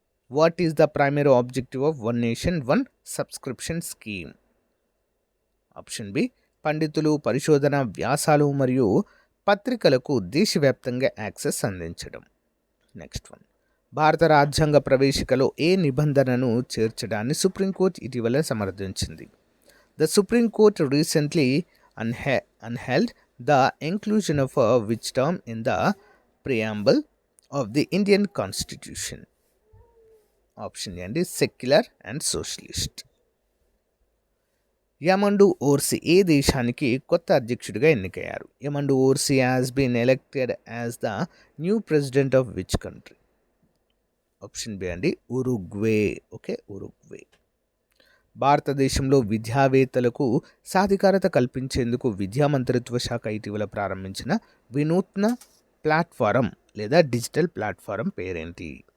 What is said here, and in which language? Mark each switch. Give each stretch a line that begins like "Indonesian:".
English: What is the primary objective of one nation one subscription scheme? Option B,
Telugu: పండితులు, పరిశోధన వ్యాసాలు మరియు పత్రికలకు దేశవ్యాప్తంగా యాక్సెస్ అందించడం. నెక్స్ట్ వన్, భారత రాజ్యాంగ ప్రవేశికలో ఏ నిబంధనను చేర్చడాన్ని సుప్రీంకోర్టు ఇటీవల సమర్థించింది?
English: The Supreme Court recently unheld the inclusion of which term in the preamble of the Indian Constitution?
Telugu: Option A అండి, సెక్యులర్ అండ్ సోషలిస్ట్. యమండు ఓర్సీ ఏ దేశానికి కొత్త అధ్యక్షుడిగా ఎన్నికయ్యారు?
English: Yamandu Orsi has been elected as the new president of which country?
Telugu: Option B అండి, Uruguay. Okay, Uruguay. భారతదేశంలో విద్యావేత్తలకు సాధికారత కల్పించేందుకు విద్యా మంత్రిత్వ శాఖ ఇటీవల ప్రారంభించిన వినూత్న ప్లాట్ఫారం లేదా డిజిటల్ ప్లాట్ఫారం పేరేంటి?